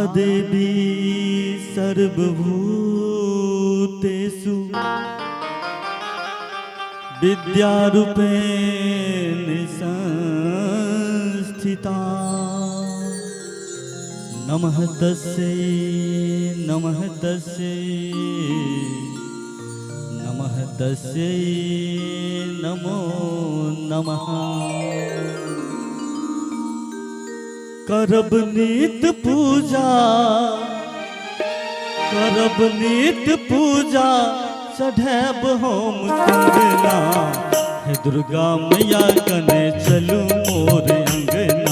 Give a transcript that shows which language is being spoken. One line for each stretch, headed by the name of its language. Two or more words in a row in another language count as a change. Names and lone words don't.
Sanskrit: देवी सर्वभूतेषु विद्यारूपेण संस्थिता। नमः तस्यै नमः तस्यै नमः तस्यै नमो नमः।
Maithili: करब नित पूजा करब नित पूजा चढ़ैब हम कंगना। हे दुर्गा मैया कने चलू मोर अंगना।